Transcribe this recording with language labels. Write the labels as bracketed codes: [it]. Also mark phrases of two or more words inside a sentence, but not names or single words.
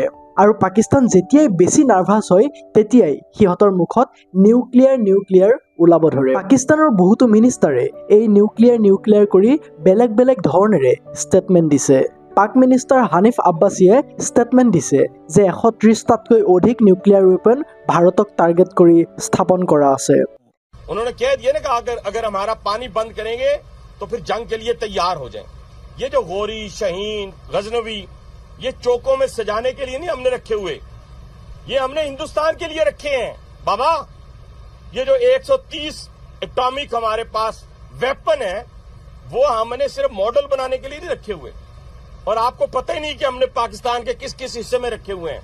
[as] আৰু পাকিস্তান যেতিয়াই বেছি নাৰ্ভাছ হয় তেতিয়াই সিহঁতৰ মুখত নিউক্লিয়াৰ ওলাব ধৰে। পাকিস্তানৰ বহুতো মিনিষ্টাৰে এই নিউক্লিয়াৰ কৰি বেলেগ বেলেগ ধৰণেৰে ষ্টেটমেণ্ট দিছে। পাক মিনিষ্টাৰ হানিফ আব্বাছীয়ে ষ্টেটমেণ্ট দিছে যে 130টাতকৈ অধিক [en] nuclear weapon [as] ভাৰতক টাৰ্গেট কৰি স্থাপন কৰা আছে। [hi] उन्होंने कह दिया ना कि अगर हमारा पानी बंद करेंगे तो फिर जंग के लिए तैयार हो जाएं। ये जो गोरी, शाहीन, गजनवी ये चौकों में सजाने के लिए नहीं हमने रखे हुए, ये हमने हिंदुस्तान के लिए रखे हैं बाबा। ये जो 130 एटॉमिक हमारे पास वेपन है वो हमने सिर्फ मॉडल बनाने के लिए नहीं रखे हुए, और आपको पता ही नहीं कि हमने पाकिस्तान के किस किस हिस्से में रखे हुए हैं।